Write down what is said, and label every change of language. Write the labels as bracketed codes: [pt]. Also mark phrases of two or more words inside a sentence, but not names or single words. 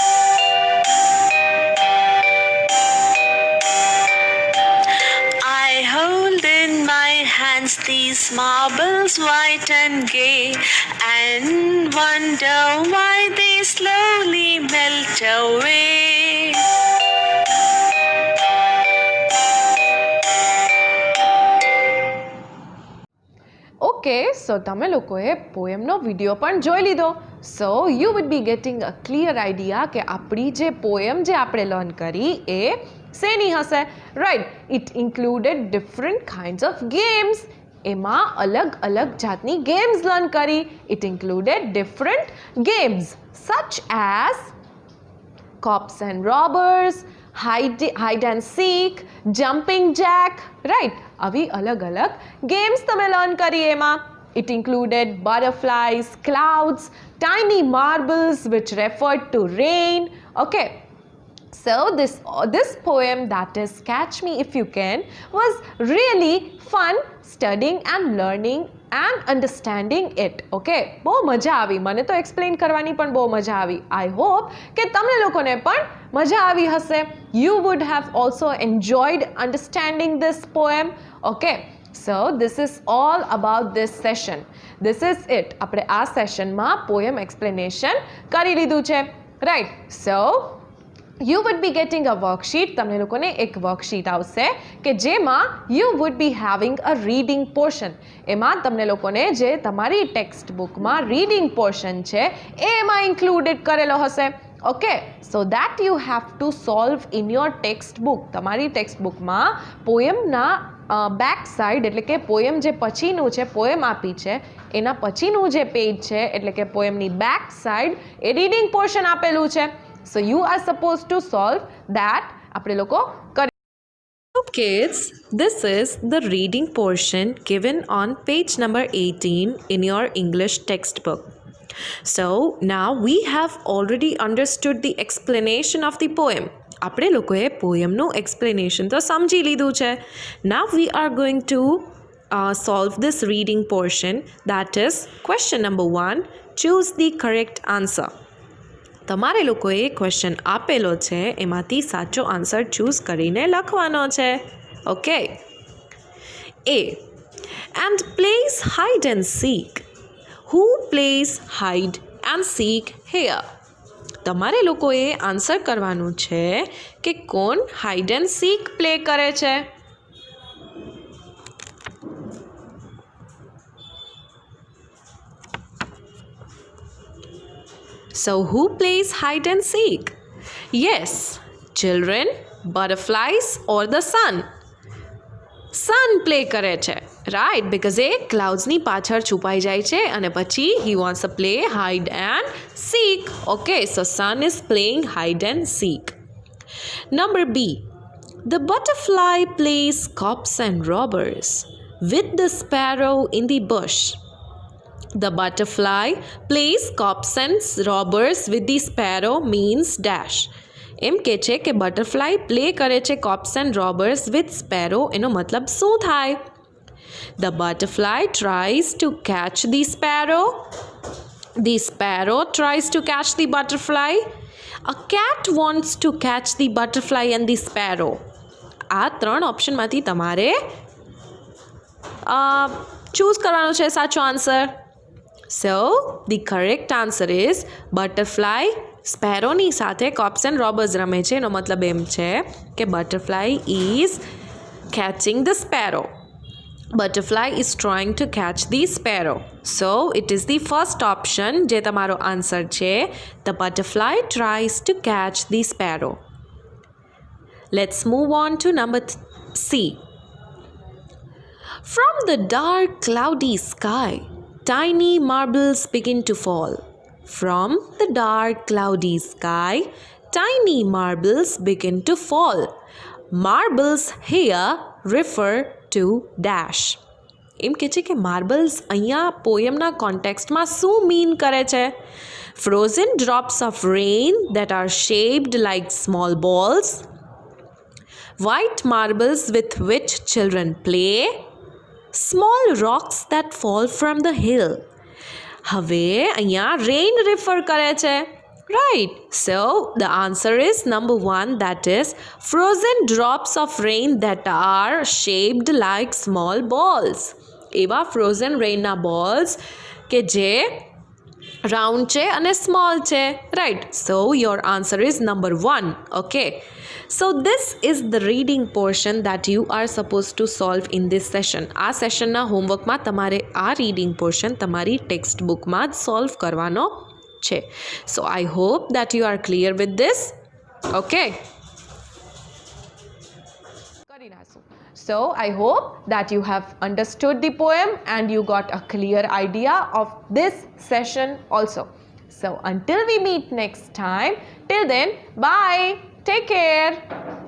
[en] I hold in my hands these marbles white and gay, and wonder why they slowly melt away. [gu] ઓકે, સો તમે લોકોએ પોએમનો વિડીયો પણ જોઈ લીધો. [en] so you would be getting a clear idea [gu] કે આપણી જે પોએમ જે આપણે લર્ન કરી એ શેની હશે, રાઈટ. [en] It included different kinds of games. [gu] એમાં અલગ અલગ જાતની ગેમ્સ લર્ન કરી. [en] It included different games such as cops and robbers, hide and seek, jumping jack, right? [gu] આવી અલગ અલગ ગેમ્સ તમે લર્ન કરી એમાં. [en] It included butterflies, clouds, tiny marbles which referred to rain. Okay. So this poem, that is Catch Me If You Can, was really fun studying and learning and understanding it. [gu] Okay, બહુ મજા આવી. મને તો એક્સપ્લેન કરવાની પણ બહુ મજા આવી. [en] I hope [gu] કે તમને લોકોને પણ મજા આવી હશે. [en] You would have also enjoyed understanding this poem. Okay, so this is all about this session. This is it. [gu] આપણે આ સેશનમાં પોએમ એક્સપ્લેનેશન કરી લીધું છે, રાઈટ. [en] સો you would be getting a worksheet. [gu] તમને લોકોને એક વર્કશીટ આવશે કે જેમાં [en] you would be having a reading portion. [gu] એમાં તમને લોકોને જે તમારી ટેક્સ્ટ બુકમાં રીડિંગ પોર્શન છે એ એમાં ઇન્ક્લુડેડ કરેલો હશે. [en] Okay, so that you have to solve in your text book. [gu] તમારી ટેક્સ્ટ બુકમાં પોએમના બેક સાઇડ, એટલે કે પોએમ જે પછીનું છે, પોએમ આપી છે એના પછીનું જે પેજ છે, એટલે કે પોએમની બેક સાઇડ એ રીડિંગ પોર્શન આપેલું છે. [en] So you are supposed to solve that. [gu] આપણે લોકો કરી. [en] So kids, this is the reading portion given on page number 18 in your English textbook. So now we have already understood the explanation of the poem. [gu] આપણે લોકોએ પોએમનું એક્સપ્લેનેશન તો સમજી લીધું છે. [en] Now we are going to solve this reading portion, that is question number 1. Choose the correct answer. [gu] તમારે લોકોએ ક્વેશ્ચન આપેલો છે એમાંથી સાચો આન્સર ચૂઝ કરીને લખવાનો છે. ઓકે. [en] A. And plays hide and seek. Who plays hide and seek here? [gu] તમારે લોકોએ આન્સર કરવાનું છે કે કોણ [en] hide and seek [gu] પ્લે કરે છે. [en] So who plays hide and seek? Yes, children, butterflies or the sun. Sun play [gu] કરે છે, [en] right? [gu] Because એ cloudsની પાછળ છુપાઈ જાય છે અને પછી [en] he wants to play hide and seek. Okay, so sun is playing hide and seek. Number B. The butterfly plays cops and robbers with the sparrow in the bush. The butterfly plays cops and robbers with the sparrow means dash. [gu] એમ કે છે કે બટરફ્લાય પ્લે કરે છે [en] cops and robbers with sparrow. [gu] એનો મતલબ શું થાય? [en] The butterfly tries to catch the sparrow. The sparrow tries to catch the butterfly. A cat wants to catch the butterfly and the sparrow. [gu] આ ત્રણ ઓપ્શનમાંથી તમારે ચૂઝ કરવાનો છે સાચો આન્સર. [en] So the correct answer is butterfly [gu] સ્પેરોની સાથે [en] cops and robbers [gu] રમે છે. એનો મતલબ એમ છે કે [en] butterfly is catching the sparrow. Butterfly is trying to catch the sparrow. So it is the first option [gu] જે તમારો આન્સર છે. [en] The butterfly tries to catch the sparrow. Let's move on to number C. From the dark cloudy sky, tiny marbles begin to fall. From the dark cloudy sky, tiny marbles begin to fall. Marbles here refer to dash. [gu] એમ કે છે કે માર્બલ્સ અહીંયા પોયમના કોન્ટેક્સ્ટમાં શું મીન કરે છે? [en] Frozen drops of rain that are shaped like small balls, white marbles with which children play, small rocks that fall from the hill. [gu] હવે અહીંયા રેઇન રિફર કરે છે, [en] right? So the answer is number 1, that is frozen drops of rain that are shaped like small balls. [gu] એવા [en] frozen rainના [gu] balls કે જે રાઉન્ડ છે અને સ્મોલ છે, [en] right? So your answer is number 1. Okay, so this is the reading portion that you are supposed to solve in this session. [gu] આ સેશનના હોમવર્કમાં તમારે આ રીડિંગ પોર્શન તમારી ટેક્સ્ટ બુકમાં જ સોલ્વ કરવાનો છે. [en] So I hope that you are clear with this. Okay, [gu] કરી નાખશું. [en] So I hope that you have understood the poem and you got a clear idea of this session also. So until we meet next time, till then, bye. Take care.